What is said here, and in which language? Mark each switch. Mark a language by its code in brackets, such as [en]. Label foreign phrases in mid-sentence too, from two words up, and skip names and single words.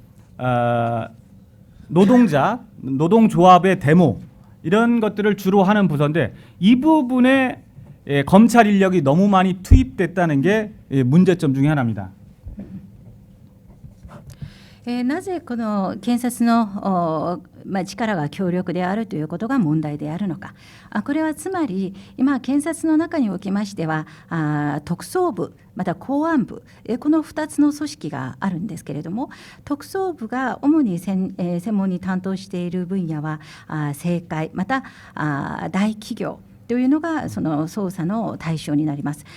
[ko] 노동조합의 데모 이런 것들을 주로 하는 부서인데 이 부분에 검찰 인력이 너무 많이 투입됐다는 게 문제점 중에 하나입니다. [ja] なぜこの検察の力が強力であるということが問題であるのか。これはつまり今検察の中におきましては特捜部また公安部この2つの組織があるんですけれども、特捜部が主に専門に担当している分野は政界また大企業というのがその捜査の対象になります。